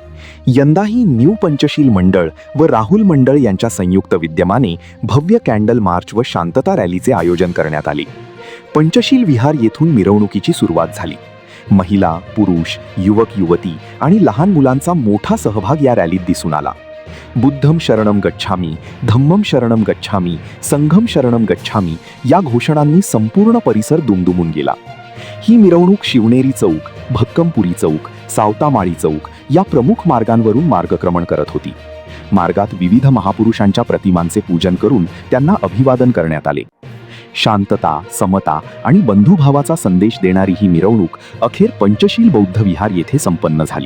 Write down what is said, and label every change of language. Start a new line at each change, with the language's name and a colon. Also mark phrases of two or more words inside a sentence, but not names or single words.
Marathi: यंदाही न्यू पंचशील मंडळ व राहुल मंडळ यांच्या संयुक्त विद्यमाने भव्य कॅन्डल मार्च व शांतता रॅलीचे आयोजन करण्यात आले. पंचशील विहार येथून मिरवणुकीची सुरुवात झाली. महिला, पुरुष, युवक युवती आणि लहान मुलांचा मोठा सहभाग या रॅलीत दिसून आला.
Pali: बुद्धम शरणम गच्छामी, धम्मम शरणम गच्छामी, संघम शरणम गच्छामी
Marathi: या घोषणांनी संपूर्ण परिसर दुमदुमून गेला. ही मिरवणूक शिवनेरी चौक, भक्कमपुरी चौक, सावतामाळी चौक या प्रमुख मार्गांवरून मार्गक्रमण करत होती. मार्गात विविध महापुरुषांच्या प्रतिमांचे पूजन करून त्यांना अभिवादन करण्यात आले. शांतता, समता आणि बंधुभावाचा संदेश देणारी ही मिरवणूक अखेर पंचशील बौद्ध विहार येथे संपन्न झाली.